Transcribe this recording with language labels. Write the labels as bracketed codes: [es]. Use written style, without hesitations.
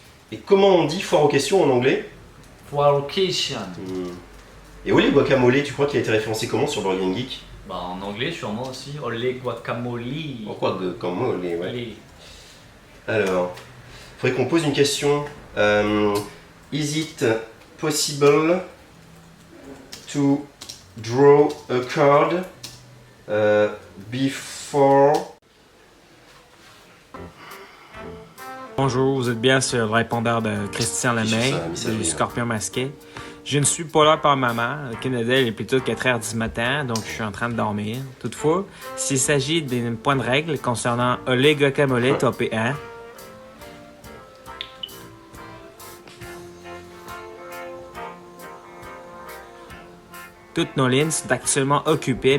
[fr] Et comment on dit foire aux questions en anglais? Foire aux questions. Et Olé guacamole, tu crois qu'il a été référencé comment sur Board Game Geek? Bah en anglais sûrement aussi. Olé guacamole. Pourquoi guacamole, ouais. Olé. Alors, il faudrait qu'on pose une question. [en] Is it possible to draw a card before... [fr] Bonjour, vous êtes bien sur le répondeur de Christian C'est Lemay, ça, la messagerie, du hein. Scorpion Masqué. Je ne suis pas là par maman. Le Canada, il est plutôt 4h du matin, donc je suis en train de dormir. Toutefois, s'il s'agit d'un point de règle concernant Olé Guacamole top 1, toutes nos lignes sont actuellement occupées.